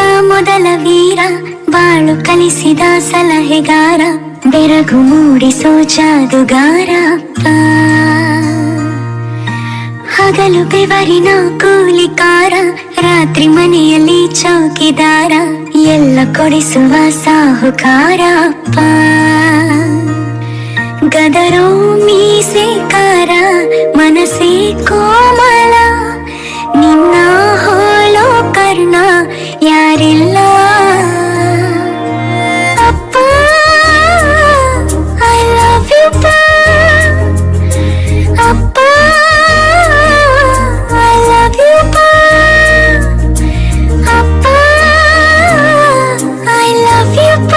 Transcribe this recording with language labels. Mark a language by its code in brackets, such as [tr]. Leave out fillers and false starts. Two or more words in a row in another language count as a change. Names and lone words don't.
[kn] ಮೊದಲ ವೀರ, ಬಾಳು ಕಲಿಸಿದ ಸಲಹೆಗಾರ, ಬೆರಗು ಮೂಡಿಸೋ ಜಾದುಗಾರ ಅಪ್ಪ. ಹಗಲು ಬೆವರಿನ ಕೂಲಿಕಾರ, ರಾತ್ರಿ ಮನೆಯಲ್ಲಿ ಚೌಕಿದಾರ, ಎಲ್ಲ ಕೊಡಿಸುವ ಸಾಹುಕಾರ ಅಪ್ಪ. ಗದರೋ ಮೀಸೆ ಕಾರ ಮನಸೇ ಕೋಮಲ ನಿನ್ನ ಹೋಳೋ ಕರ್ಣ ಯಾರಿಲ್ಲ ಅಪ್ಪ [en] I love you [kn] ಅಪ್ಪ [en] I love you [kn] ಅಪ್ಪ [en] I love you